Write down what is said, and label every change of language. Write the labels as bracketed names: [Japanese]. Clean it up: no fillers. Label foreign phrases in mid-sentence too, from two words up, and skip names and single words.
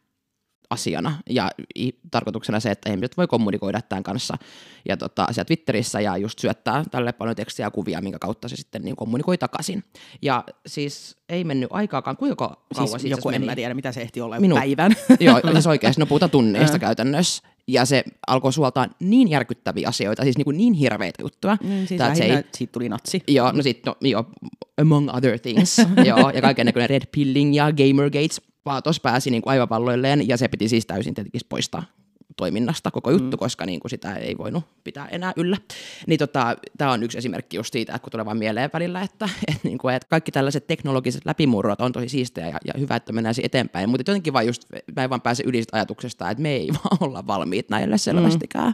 [Finnish] asiana, ja tarkoituksena se, että ihmiset voi kommunikoida tämän kanssa ja siellä Twitterissä ja just syöttää tälle paljon tekstiä ja kuvia, minkä kautta se sitten niin kommunikoi takaisin. Ja siis ei mennyt aikaakaan, kuinka kauan siis joku meni? En mä tiedä, mitä se ehti olla päivän. Joo, siis oikeasti, no puhutaan tunneista käytännössä. Ja se alkoi suoltaa niin järkyttäviä asioita, siis niin hirveitä juttuja. Siis siitä tuli natsi. Joo, no sitten, [English] among other things. [Finnish] Joo, ja kaiken näköinen [English] red pilling [Finnish] ja Gamergate vaatos pääsi niin kuin aivan valloilleen, ja se piti siis täysin tietenkin poistaa toiminnasta koko juttu, koska niin kuin sitä ei voinut pitää enää yllä. Niin tämä on yksi esimerkki just siitä, että kun tulee vaan mieleen välillä, että kaikki tällaiset teknologiset läpimurrot on tosi siistejä ja hyvä, että mennään eteenpäin, mutta jotenkin vaan just, mä en vaan pääse yli ajatuksesta, että me ei vaan olla valmiit näille selvästikään.